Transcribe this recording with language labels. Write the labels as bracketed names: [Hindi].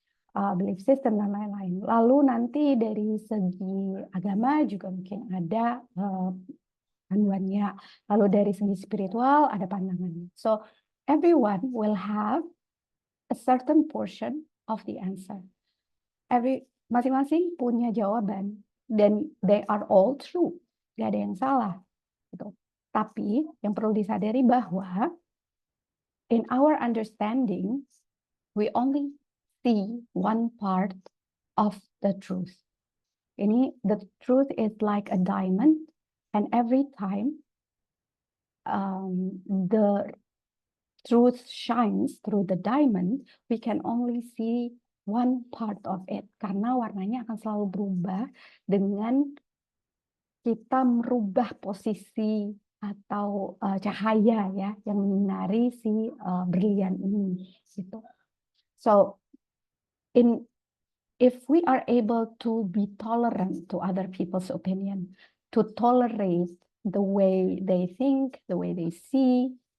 [Indonesian] Belief system dan lain-lain. Lalu nanti dari segi agama juga mungkin ada panduannya. Lalu dari segi spiritual ada pandangannya. [English] So everyone will have a certain portion of the answer. [Indonesian] Masing-masing punya jawaban dan [English] they are all true. [Indonesian] Gak ada yang salah. Gitu. Tapi yang perlu disadari bahwa [English] in our understanding we only see one part of the truth. Ini the truth is like a diamond, and every time the truth shines through the diamond, we can only see one part of it. [Indonesian] Karena warnanya akan selalu berubah dengan kita merubah posisi atau cahaya ya yang menyinari si berlian ini. Gitu. [English] So if we are able to be tolerant to other people's opinion, to tolerate the way they think, the way they see,